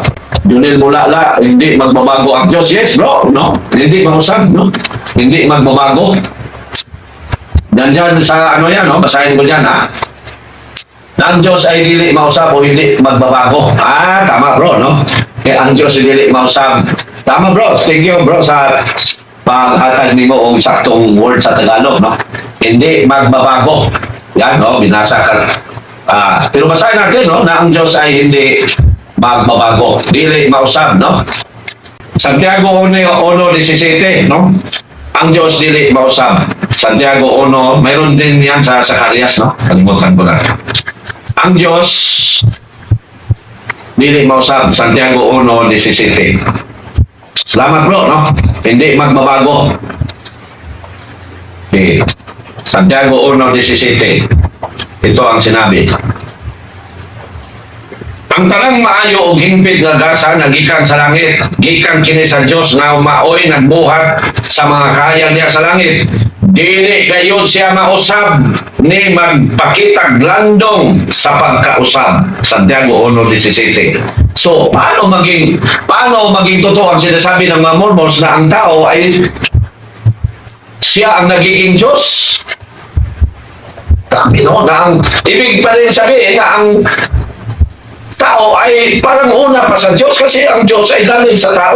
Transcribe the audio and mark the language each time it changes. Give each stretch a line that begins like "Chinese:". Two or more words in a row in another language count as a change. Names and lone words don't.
Filipino: Dunil mulala, hindi magbabago ang Diyos.
English: Yes, bro,
Filipino: no? Hindi mausag, no? Hindi magbabago. Nandyan sa ano yan, no? Basahin mo dyan, ha? Na ang Diyos ay
Cebuano: dili mausab
Filipino: o hindi magbabago. Tama, bro, no? Kaya ang Diyos ay
Cebuano: dili mausab.
Filipino: Tama,
English: bro. Thank you, bro,
Cebuano: sa paghatag ni mo o saktong word sa Tagalog, no?
Filipino: Hindi magbabago. Yan, no? Binasa ka. Pero basahin natin, no? Na ang Diyos ay hindi magbabago.
Cebuano: Dili mausab, no? Santiago 1:17, no? Ang Diyos dili mausab.
Filipino: Santiago 1, mayroon din yan sa Zacarias, no? Kalimutan ko na.
Cebuano: Ang Diyos dili mausab.
Filipino: Santiago 1:17. Salamat bro, no? Hindi magbabago. Okay. Santiago 1:17. Ito ang sinabi.
Cebuano: Ang tanang maayo og hingpit nga gasa nagikan sa langit, gikan kini sa Dios nga maoy nagbuhat sa mga kaya niya sa langit. Dili gayud siya mausab ni magpakitag landong sa pagkausab. Santiago 1:17.
Filipino: So, paano maging totoo ang sinasabi ng mga Mormons na ang tao ay siya ang nagiging Diyos? Ibig pa rin sabihin na ang tao ay parang una pa sa Diyos kasi ang Diyos ay galing sa tao.